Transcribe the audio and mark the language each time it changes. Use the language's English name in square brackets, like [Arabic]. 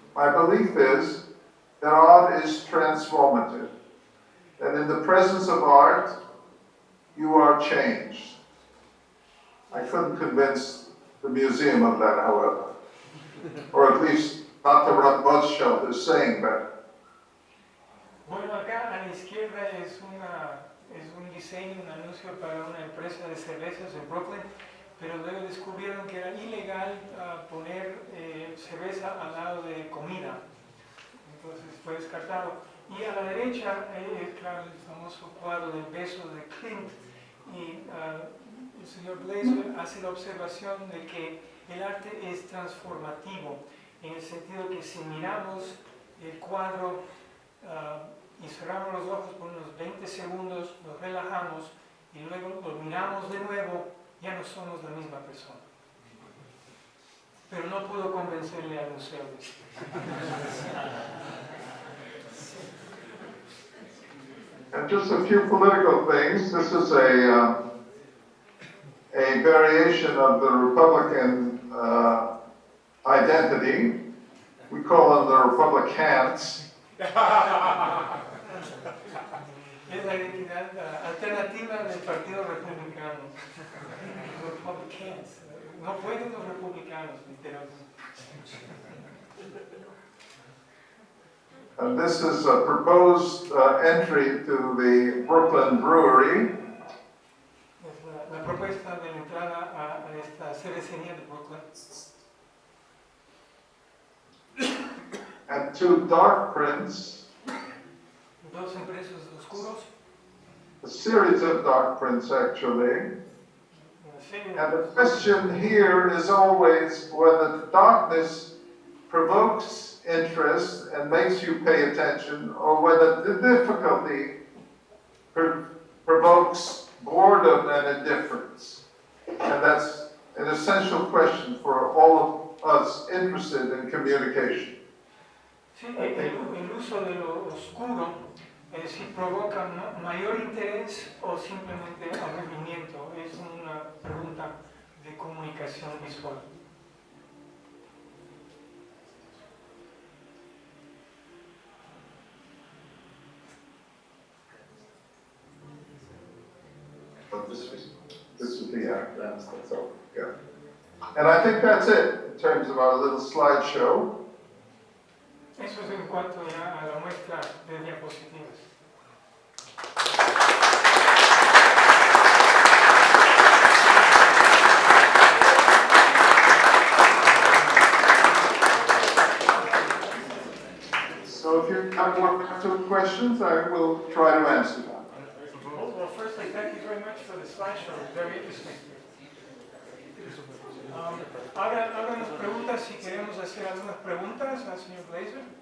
[English] My belief is that art is transformative, that in the presence of art, you are changed. I couldn't convince the museum of that, however, or at least not to run bus shelters saying that. [Spanish] Bueno, acá a la izquierda es un diseño, un anuncio para una empresa de cervezas en Brooklyn, pero luego descubrieron que era ilegal poner cerveza al lado de comida, entonces fue descartado. Y a la derecha, claro, el famoso cuadro del beso de Clint, y el señor Glaser hace la observación de que el arte es transformativo, en el sentido que si miramos el cuadro y cerramos los ojos por unos 20 segundos, nos relajamos y luego lo miramos de nuevo, ya no somos la misma persona. Pero no puedo convencerle al museo de esto. [English] And just a few political things. This is a variation of the Republican identity. We call them the Republicans. [Spanish] Es la identidad alternativa del Partido Republicano. Republicans. No pueden los republicanos, literalmente. [English] And this is a proposed entry to the Brooklyn Brewery. [Spanish] Es la propuesta de la entrada al esta cervecería de Brooklyn. [English] And two dark prints, [Spanish] Dos impresos oscuros, [English] a series of dark prints actually. [Spanish] una serie [English] And the [Spanish] de... [English] question here is always whether the darkness provokes interest and makes you pay attention, or whether the difficulty provokes boredom and indifference. And that's an essential question for all of us interested in communication. [Spanish] Sí, el uso de lo oscuro si provoca mayor interés o simplemente aburrimiento. Es una pregunta de comunicación visual. [English] But this would be that's all. Yeah. And I think that's it in terms of our little slideshow. [Spanish] Eso es en cuanto ya a la muestra de diapositivas. [English] So if you have one or two questions, I will try to answer them. Well, firstly, thank you very much for the slideshow. Very interesting. [Spanish] Háganos preguntas si queremos hacer algunas preguntas al señor Glaser.